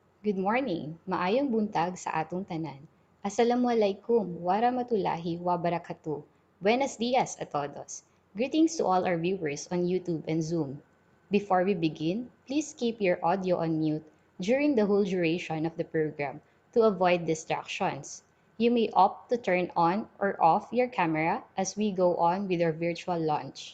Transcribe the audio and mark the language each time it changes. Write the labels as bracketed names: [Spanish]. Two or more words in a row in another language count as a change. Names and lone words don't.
[English] Good morning, [Cebuano] maayong buntag sa atong tanan. [Arabic] السلام عليكم ورحمة الله وبركاته. [Spanish] Buenos dias a todos. [English] Greetings to all our viewers on YouTube and Zoom. Before we begin, please keep your audio on mute during the whole duration of the program to avoid distractions. You may opt to turn on or off your camera as we go on with our virtual launch.